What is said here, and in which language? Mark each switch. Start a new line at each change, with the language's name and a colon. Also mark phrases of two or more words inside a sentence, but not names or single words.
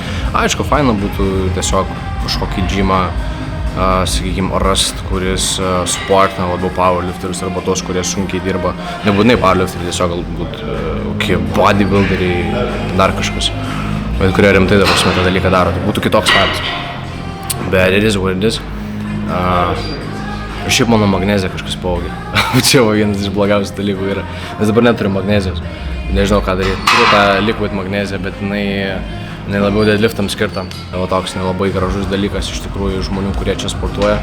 Lithuanian: Aišku, faina būtų tiesiog kažkokį džimą, sakykime, rast, kuris sportina labiau powerlifterius arba tos, kurie sunkiai dirba. Nebūtinai powerlifteriai, tiesiog galbūt bodybuilderiai, dar kažkas. Bet kurie rimtai dar tą dalyką daro, tai būtų kitoks vaibas.
English: Bet it is what it is.
Lithuanian: Ir šiaip mano magnezija kažkas pavogė. Čia vienas iš blogiausių dalykų yra. Nes dabar neturiu magnezijos. Nežinau ką daryti. Turiu tą liquid magneziją, bet jinai labiau deadliftams skirta. O toks nelabai gražus dalykas iš tikrųjų žmonių, kurie čia sportuoja.